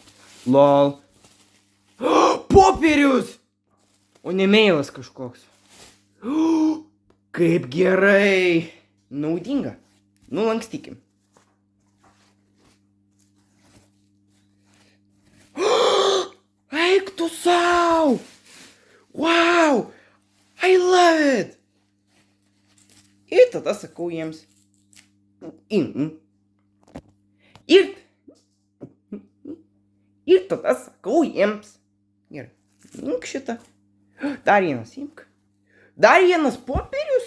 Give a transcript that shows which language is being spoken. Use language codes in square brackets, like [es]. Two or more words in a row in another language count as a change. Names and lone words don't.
[lt] Lol. Popierius! O ne mailas kažkoks. Kaip gerai. Naudinga. Nulankstykim. Eik tu sau! [en] Wow! I love it! [lt] Ir tada sakau jiems. Ir tada sakau jiems. Gerai. Imk šitą. Dar vienas imk. Dar vienas popierius?